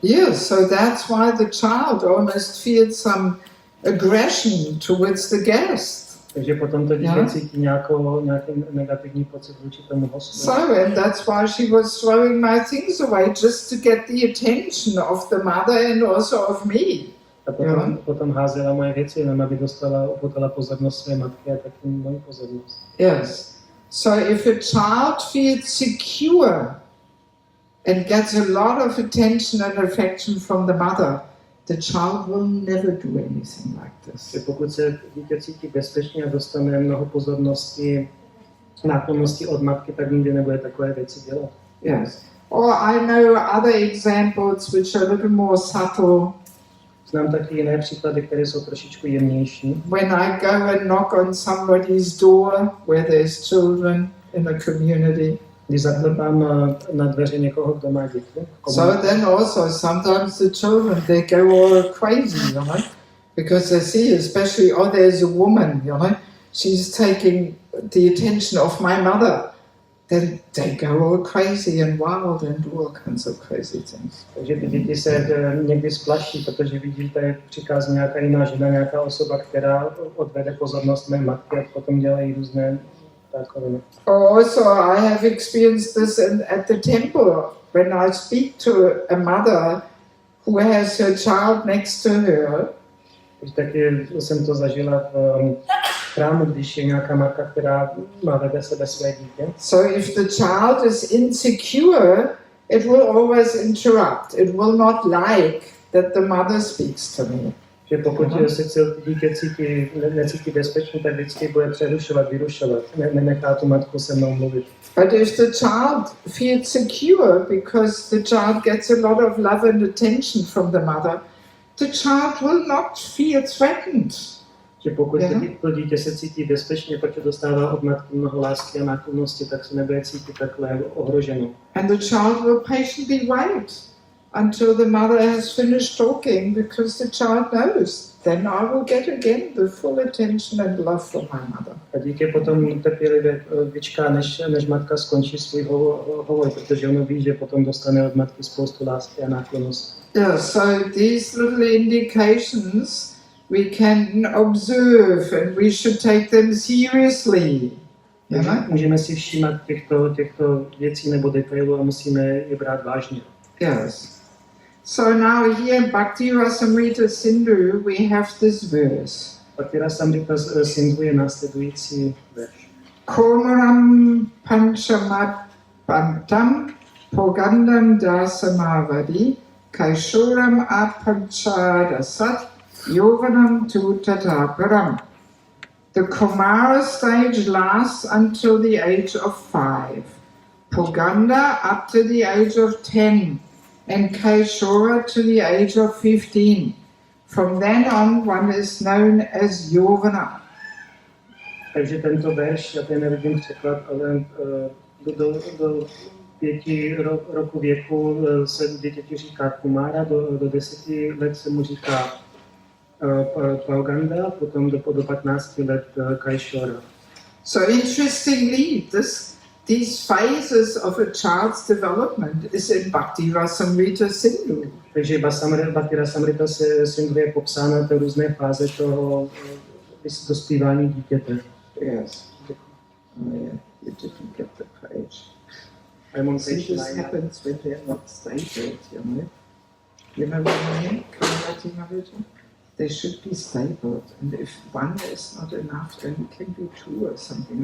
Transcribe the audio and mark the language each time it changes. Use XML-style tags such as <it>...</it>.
<en>Yes, so that's why the child almost feels some aggression towards the guest.</en> <cs>Takže potom to dítě cítí nějaký negativní pocit vůči tomu hostu.</cs> <en>So, and that's why she was throwing my things away, just to get the attention of the mother and also of me.</en> <cs>A potom házela moje věci, jenom aby upotala pozornost své matky a taky moji pozornost.</cs> <en>Yes. So if a child feels secure and gets a lot of attention and affection from the mother, the child will never do anything like this.</en> <cs>Pokud se dítě cítí bezpečně a dostane mnoho pozornosti, náklonnosti od matky, tak nikdy nebude takové věci dělat.</cs> <en>Yes. Or I know other examples which are a little more subtle.</en> <cs>Znám taky jiné příklady, které jsou trošičku jemnější.</cs> <en>When I go and knock on somebody's door where there's children in a community.</en> <cs>Když zaklepám na dveře někoho, kdo má děti.</cs> <en>So then also sometimes the children, they go all crazy, you know, because they see, especially, oh, there's a woman, you know, she's taking the attention of my mother, then they go all crazy and wild and do all kinds of crazy things.</en> <cs>Takže ty děti se někdy splaší, protože vidí, že přichází nějaká jiná žena, nějaká osoba, která odvede pozornost mé matky a potom dělají různé takové.</cs> <en>Also, I have experienced this at the temple when I speak to a mother who has her child next to her.</en> <cs>Taky jsem to zažila v chrámu, když je nějaká matka, která má vedle sebe své dítě.</cs> <en>So if the child is insecure, it will always interrupt. It will not like that the mother speaks to me.</en> <cs>Že pokud se dítě necítí bezpečně, tak vždycky bude přerušovat, vyrušovat. Nenechá tu matku se mnou mluvit.</cs> <en>But if the child feels secure because the child gets a lot of love and attention from the mother, the child will not feel threatened.</en> <cs>Že pokud to dítě se cítí bezpečně, protože dostává od matky mnoho lásky a náklonnosti, tak se nebude cítit takhle ohroženou.</cs> <en>And the child will patiently wait until the mother has finished talking, because the child knows then I will get again the full attention and love from my mother.</en> <cs>A dítě potom trpělivě vyčká, než matka skončí svůj hovor, protože ono ví, že potom dostane od matky spoustu lásky a náklonnosti.</cs> <en>Yeah, so these little indications we can observe and we should take them seriously.</en> <cs>Můžeme si všímat těchto věcí nebo detailů a musíme je brát vážně.</cs> <en>Yes. So now here Bhakti Rasamrita Sindhu we have this verse.</en> <cs>Bhakti Rasamrita Sindhu je následující verš.</cs> <sa>Komaram panchamat pantam pogandam dasamavadi kaishoram apanchadasat yovanam tu tataparam.</sa> <en>The Kumara stage lasts until the age of 5, Poganda up to the age of 10, and Kaishora to the age of 15. From then on, one is known as Yovana.</en> <cs>Takže tento verš, já tady nevidím překlad, ale do 5 roku věku se dítěti říká Kumara, do 10 let se mu říká Poganda, potom do 15 let Kaishora.</cs> <en>So interestingly, these phases of a child's development is in Bhakti Rasamrita Sindhu.</en> <cs>Takže Bhakti Rasamrita Sindhu je popsána ty různé fáze toho dospívání dítěte.</cs> <en>Yes. Oh yeah, you didn't get the page. I'm on See, page this 9. happens when they're not stable, you know. You know what I mean? Kamrati Maharaj? They should be stabled, and if one is not enough, then it can be 2 or something.</en>